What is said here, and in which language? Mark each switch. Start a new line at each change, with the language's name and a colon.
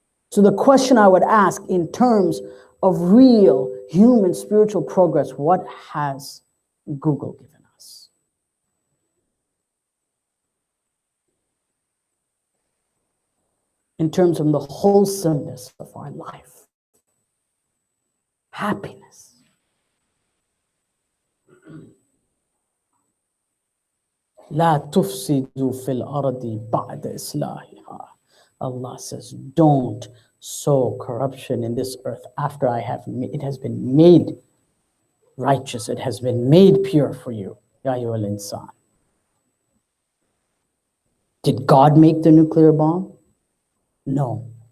English: So the question I would ask in terms of real human spiritual progress, what has Google given us? In terms of the wholesomeness of our life, happiness.
Arabic: لا تفسدوا في الأرض بعد إصلاحها.
English: Allah says, don't sow corruption in this earth after it has been made righteous, it has been made pure for you.
Arabic: Ya ayyuhal insan.
English: Did God make the nuclear bomb? No.